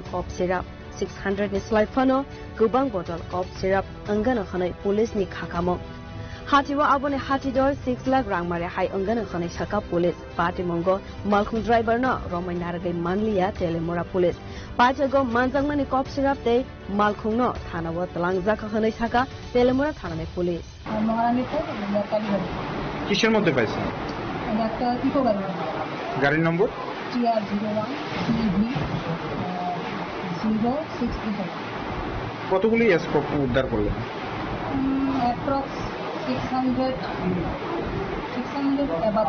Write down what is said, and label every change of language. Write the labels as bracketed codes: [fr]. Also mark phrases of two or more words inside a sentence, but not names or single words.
[en] cop syrup [trp] 600 ni slaifano gubang [en] bottle cough syrup [trp] angano khanai police ni khakamo Hatiwa Abone Hatidor 6 lakh rangmare hai angano khanai saka [en] police party [trp] mongo malkhung driver no romai naragai manliya telemora police pachago manjangmani [en] cough syrup [trp] te malkhung no thanawa talangja khanai saka telemora thanane police [bn] কিসের মধ্যে পাইছেন একটা ইকো গাড়ি গাড়ির নম্বর TR01 BB 0637 কতগুলি স্কোপ উদ্ধার করলেন [en] অ্যাপ্রক্স 600 above